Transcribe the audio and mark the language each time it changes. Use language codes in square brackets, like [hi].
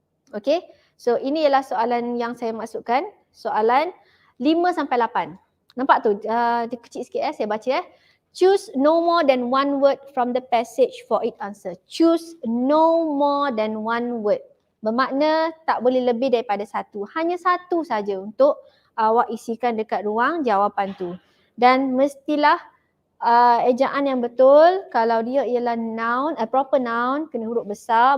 [ms] Okay, so ini ialah soalan yang saya maksudkan, soalan 5 sampai 8. Nampak tu, dia kecil sikit saya baca. [en] Choose no more than one word from the passage for it answer. Choose no more than one word. [ms] Bermakna tak boleh lebih daripada 1. Hanya 1 saja untuk awak isikan dekat ruang jawapan tu. Dan mestilah ejaan yang betul. Kalau dia ialah noun, proper noun, kena huruf besar.